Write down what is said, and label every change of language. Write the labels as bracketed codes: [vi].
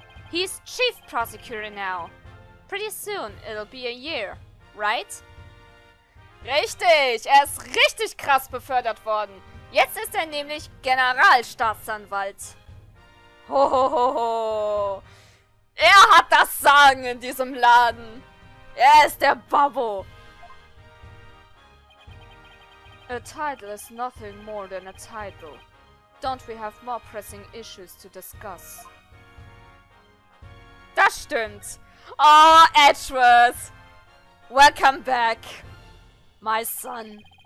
[en] He's chief prosecutor now. Pretty soon, it'll be a year, right? [de] Richtig, er ist richtig krass befördert worden. Jetzt ist er nämlich Generalstaatsanwalt. Hohohoho. Er hat das Sagen in diesem Laden. Er ist der Babbo. [en] A title is nothing more than a title. Don't we have more pressing issues to discuss? [de] Das stimmt. [en] Oh, Edgeworth. Welcome back, my son.